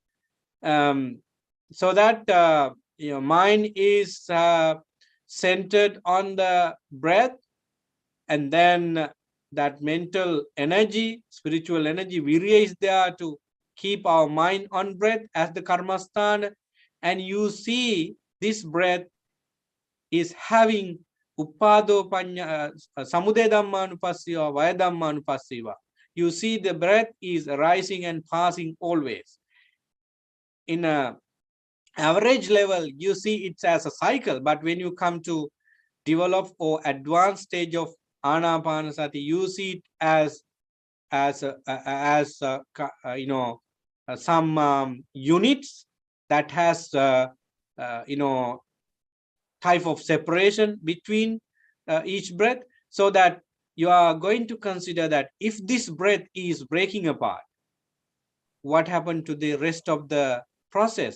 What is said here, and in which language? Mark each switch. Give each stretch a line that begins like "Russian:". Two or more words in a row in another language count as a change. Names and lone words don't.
English: So that your mind is centered on the breath, and then that mental energy, spiritual energy, virya is there to keep our mind on breath as the karmasthana, and you see this breath is having
Pali: uppado panya samude dhammanupassiva, vaya dhammanupassiva.
English: You see the breath is rising and passing always. In a average level, you see it as a cycle, but when you come to develop or advanced stage of anapanasati, you see it as you know, some units that has you know, type of separation between each breath, so that you are going to consider that if this breath is breaking apart, what happened to the rest of the process?